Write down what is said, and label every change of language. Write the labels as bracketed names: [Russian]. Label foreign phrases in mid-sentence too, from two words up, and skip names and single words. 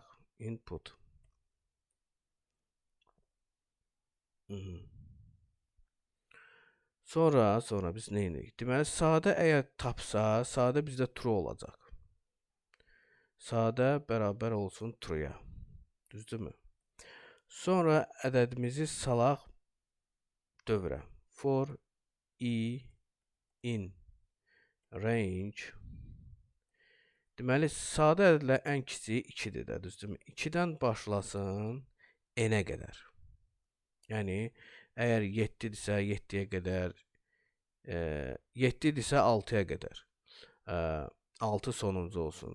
[Azerbaijani] Input. Sonra biz nə edirik? Deməli, sadə əgər tapsa, sadə bizdə true olacaq. Sadə bərabər olsun true-ya. Düzdürmü? Sonra ədədimizi salaq dövrə. [English] For i in range. [Azerbaijani] Deməli, sadə ədədlər ən kiçiyi 2-dir də, düzdürmü? 2-dən başlasın n-ə qədər. Yəni, əgər 7-dirsə 7-yə qədər, 7-dirsə 6-ya qədər. 6 sonuncu olsun.